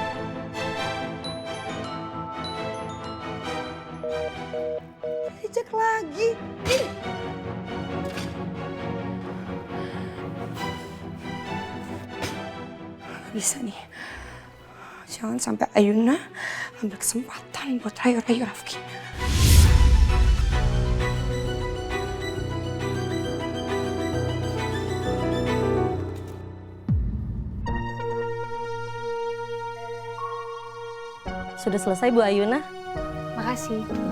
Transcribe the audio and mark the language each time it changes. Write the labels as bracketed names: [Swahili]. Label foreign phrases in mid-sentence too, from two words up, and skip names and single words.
[Indonesian] Reject lagi. Bisa nih. Jangan sampai Ayuna ambil kesempatan buat rayu-rayu Rafki. Sudah selesai Bu Ayuna? Makasih.